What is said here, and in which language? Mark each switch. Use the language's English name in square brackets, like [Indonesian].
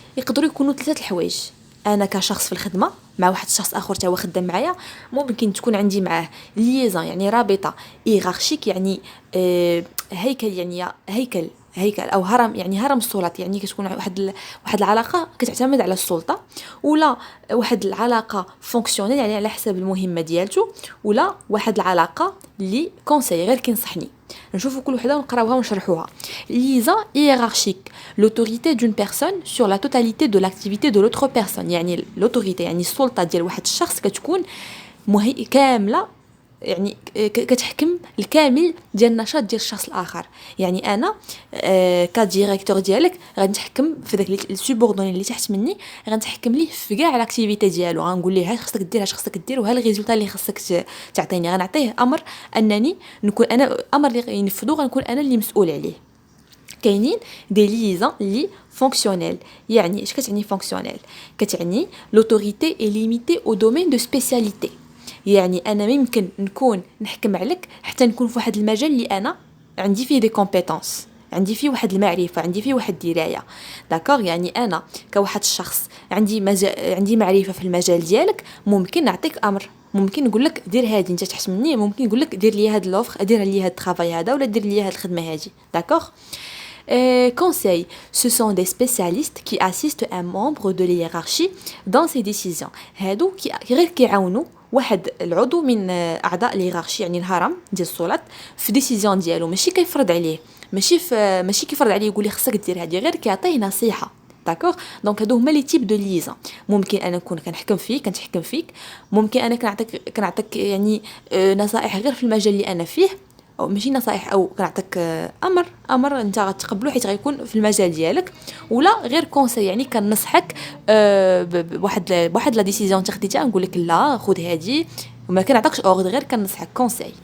[Arabic] يقدروا يكونوا ثلاثه الحوايج. انا كشخص في الخدمه مع واحد الشخص اخر تا هو خدام معايا، ممكن تكون عندي معاه ليزون يعني رابطه ايرارشيك، يعني هيكل، يعني هيكل او هرم، يعني هرم السلطات، يعني كتكون واحد العلاقه كتعتمد على السلطه، ولا واحد العلاقه فونكسيونيل يعني على حسب المهمه ديالته، ولا واحد العلاقه اللي كونساي غير كينصحني. نشوفوا كل وحده ونقراوها ونشرحوها. [French] ليزون hiérarchique، l'autorité d'une personne sur la totalité de l'activité de l'autre personne، يعني l'autorité [Arabic] يعني السلطه ديال واحد الشخص كتكون كامله، يعني كتحكم الكامل ديال النشاط ديال الشخص الاخر. يعني انا كديريكتور ديالك غنتحكم في داك السوبوردوني اللي تحت مني، غنتحكم ليه في كاع الاكتيفيتي ديالو، غنقول ليه ها خصك دير، ها خصك دير، وها الريزولطا اللي خصك تعطيني. غنعطيه امر انني نكون انا، امر اللي ينفذو غنكون انا اللي مسؤول عليه. كاينين دي ليزون لي فونكسيونيل. يعني اش كتعني فونكسيونيل؟ كتعني لوتوريتي اي ليميتي او دومين دو سبيسياليتي. يعني انا ممكن نكون نحكم عليك حتى نكون في واحد المجال اللي انا عندي فيه دي كومبيتونس، عندي فيه واحد المعرفه، عندي فيه واحد الدرايه. داكوغ؟ يعني انا كواحد الشخص عندي معرفه في المجال ديالك، ممكن نعطيك امر، ممكن نقول لك دير هادي انت تحت مني، ممكن نقول لك دير لي هاد لوفر، دير لي هاد الطرافاي هذا، ولا دير لي هاد الخدمه هادي. [French] داكوغ؟ Conseil, ce sont des spécialistes qui assistent un membre de la hiérarchie dans ses décisions. [Arabic] هادو غير كيعاونوا واحد العضو من اعضاء الهيرارشي، يعني الهرم ديال السلطات، في ديسيزيون ديالو. ماشي كيفرض عليه، ماشي كيفرض عليه يقول لي خصك دير هادي، غير كيعطيه نصيحه. داكوغ؟ دونك هادو هما لي تيب دو ليزون. ممكن انا نكون كنحكم فيك، ممكن انا كنعطيك يعني نصائح غير في المجال اللي انا فيه، او ماشي نصائح، او كنعطيك امر انت غتقبلو حيت غيكون في المجال ديالك، ولا غير كونساي، يعني كنصحك بواحد لا ديسيزيون تاخديتها، نقول لك لا خذ هادي، وما كنعطيكش اوغد، غير كنصحك كونساي.